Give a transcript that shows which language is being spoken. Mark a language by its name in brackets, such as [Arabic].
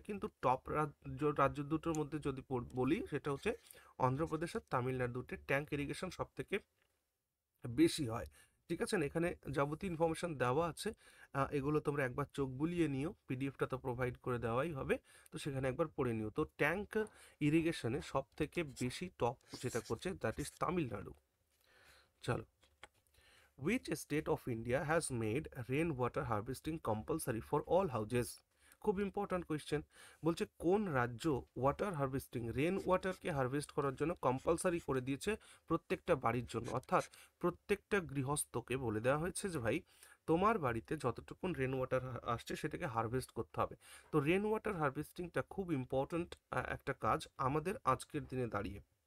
[Bangla] কিন্তু টপ রাজ্য দুটোর মধ্যে যদি বলি, সেটা হচ্ছে অন্ধ্রপ্রদেশ আর তামিলনাড়ুতে ট্যাঙ্ক ইরিগেশন সব থেকে বেশি হয়, ঠিক আছে না? এখানে যাবতীয় ইনফরমেশন দেওয়া আছে, এগুলো তোমরা একবার চোখ বুলিয়ে নিও, পিডিএফটা তো প্রোভাইড করে দেওয়াই হবে, তো সেখানে একবার পড়ে নিও। তো ট্যাঙ্ক ইরিগেশনে সব থেকে বেশি টপ যেটা করছে, [English] that is [Bangla] তামিলনাড়ু। চলো, [English] which state of India has made rain water harvesting compulsory for all houses? [Bangla] খুব ইম্পর্ট্যান্ট কোয়েশ্চেন। বলছে কোন রাজ্য ওয়াটার হারভেস্টিং, রেন ওয়াটারকে হারভেস্ট করার জন্য কম্পালসারি করে দিয়েছে প্রত্যেকটা বাড়ির জন্য? অর্থাৎ প্রত্যেকটা গৃহস্থকে বলে দেওয়া হয়েছে যে ভাই, তোমার বাড়িতে যতটুকুন রেন ওয়াটার আসছে সেটাকে হারভেস্ট করতে হবে। তো রেন ওয়াটার হারভেস্টিংটা খুব ইম্পর্ট্যান্ট একটা কাজ আমাদের আজকের দিনে দাঁড়িয়ে।